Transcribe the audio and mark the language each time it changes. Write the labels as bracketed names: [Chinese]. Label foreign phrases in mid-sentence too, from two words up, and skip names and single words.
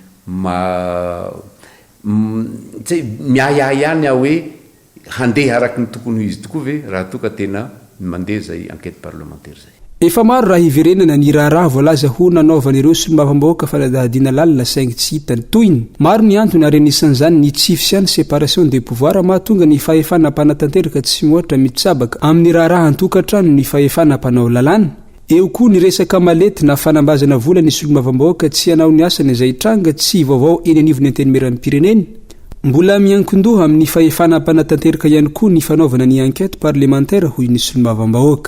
[Malagasy] tsy miahiahy ihany aho hoe handeha araky ny tokony izy tokoa ve raha toka tena mandeha zay [French] enquête parlementaire [Malagasy] zay efa maro raha hiverenana ny raharaha voalaza ho nanaovan'ireo solomavambahoaka fanadahadiana lalina saingy tsy hitany toyiny maro ny antony arenisan'izany ny tsifisiany [French] séparation des pouvoirs [Malagasy] mahatonga ny fahefana mpanatanteraka tsy moatra mitsabaka amin'ny raharaha antokatrano ny fahefana mpanao lalàna eo koa ny resaka malety na fanambazana vola ny solomavambahoaka tsy hanao ny asany izay tranga tsy vaovao eny anivony anteny-meran'ny pirenena mbola miankindoha amin'ny fahefana mpanatanteraka ihany koa ny fanaovana ny [French] enquête parlementaire [Malagasy] hoy ny solomavambahoaka